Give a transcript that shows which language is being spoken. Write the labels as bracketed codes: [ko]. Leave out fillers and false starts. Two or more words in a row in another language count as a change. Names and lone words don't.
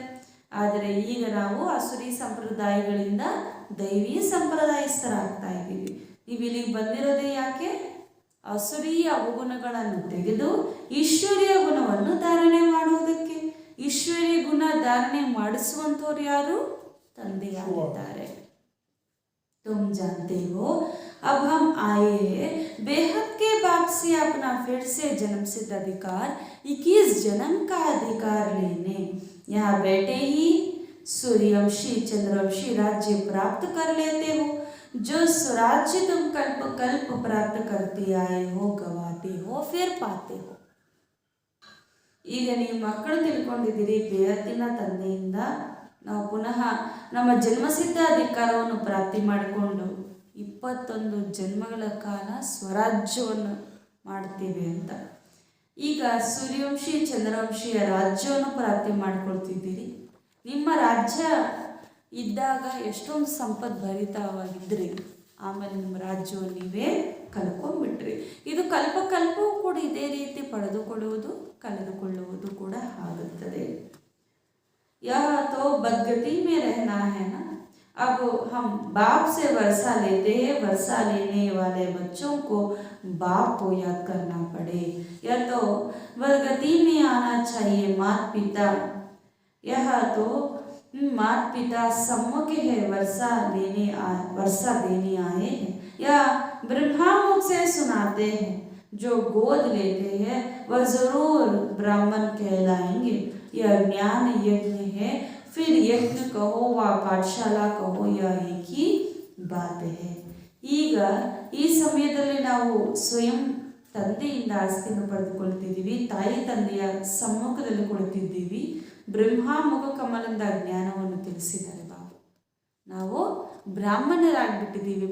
[kn] ಆದರೆ ಈಗ ನಾವು ಅಸುರಿ ಸಂಪ್ರದಾಯಗಳಿಂದ ದೈವಿ ಸಂಪ್ರದಾಯಸ್ಥರಾಗ್ತಾ ಇದ್ದೀವಿ. ನೀವು ಇಲ್ಲಿಗೆ ಬಂದಿರೋದೇ ಯಾಕೆ? ಅಸುರೀಯ ಅವಗುಣಗಳನ್ನು ತೆಗೆದು ಈಶ್ವರೀಯ ಗುಣವನ್ನು ಧಾರಣೆ ಮಾಡುವುದಕ್ಕೆ. ಈಶ್ವರೀಯ ಗುಣ ಧಾರಣೆ ಮಾಡಿಸುವಂಥವ್ರು ಯಾರು? ತಂದೆಯಾಗಿದ್ದಾರೆ. [hi] तुम जानते हो, अब हम आए हैं बेहद के बाप से अपना फिर से जन्म सिद्ध अधिकार 21 जन्म का अधिकार लेने. यहाँ बैठे ही सूर्यवंशी चंद्रवंशी राज्य प्राप्त कर लेते हो. जो स्वराज्य तुम कल्प कल्प प्राप्त करते आए हो, गवाते हो, फिर पाते हो. [kn] ಈಗ ನೀವು ಮಕ್ಕಳು ತಿಳ್ಕೊಂಡಿದ್ದೀರಿ, ಬೇಹದ್ದಿನ ತಂದೆಯಿಂದ ನಾವು ಪುನಃ ನಮ್ಮ ಜನ್ಮಸಿದ್ಧ ಅಧಿಕಾರವನ್ನು ಪ್ರಾಪ್ತಿ ಮಾಡಿಕೊಂಡು 21 ಜನ್ಮಗಳ ಕಾಲ ಸ್ವರಾಜ್ಯವನ್ನು ಮಾಡ್ತೀವಿ ಅಂತ. ಈಗ ಸೂರ್ಯವಂಶಿ ಚಂದ್ರವಂಶಿಯ ರಾಜ್ಯವನ್ನು ಪ್ರಾಪ್ತಿ ಮಾಡಿಕೊಳ್ತಿದ್ದೀರಿ. ನಿಮ್ಮ ರಾಜ್ಯ ಇದ್ದಾಗ ಎಷ್ಟೊಂದು ಸಂಪದ್ಭರಿತವಾಗಿದ್ದರೆ ಆಮೇಲೆ ನಿಮ್ಮ ರಾಜ್ಯವನ್ನು ನೀವೇ ಕಲ್ಕೊಂಡ್ಬಿಟ್ರಿ. ಇದು ಕಲ್ಪವೂ ಕೂಡ ಇದೇ ರೀತಿ ಪಡೆದುಕೊಳ್ಳುವುದು ಕಳೆದುಕೊಳ್ಳುವುದು ಕೂಡ ಆಗುತ್ತದೆ. [hi] यह तो बदगति में रहना है ना. अब हम बाप से वर्षा लेते हैं, वर्षा लेने वाले बच्चों को बाप को याद करना पड़े. यह तो बदगति में आना चाहिए. माता पिता, यह तो माता पिता सम्मुख है, वर्षा देने आए हैं. या ब्रह्मा मुख से सुनाते हैं. जो गोद लेते हैं वह जरूर ब्राह्मण कहलाएंगे. यह ज्ञान यज्ञ है. फिर यज्ञ कहो व पाठशाला कहो, यह एक ही बात है. [kn] ಈಗ ಈ ಸಮಯದಲ್ಲಿ ನಾವು ಸ್ವಯಂ ತಂದೆಯಿಂದ ಆಸ್ತಿಯನ್ನು ಪಡೆದುಕೊಳ್ತಿದ್ದೀವಿ, ತಾಯಿ ತಂದೆಯ ಸಮ್ಮುಖದಲ್ಲಿ ಕೊಡ್ತಿದ್ದೀವಿ. ಬ್ರಹ್ಮ ಮುಖ ಕಮಲದಿಂದ ಜ್ಞಾನವನ್ನು ತಿಳಿಸಿದ್ದಾರೆ ಬಾಬು. ನಾವು ಬ್ರಾಹ್ಮಣರಾಗ್ಬಿಟ್ಟಿದ್ದೀವಿ.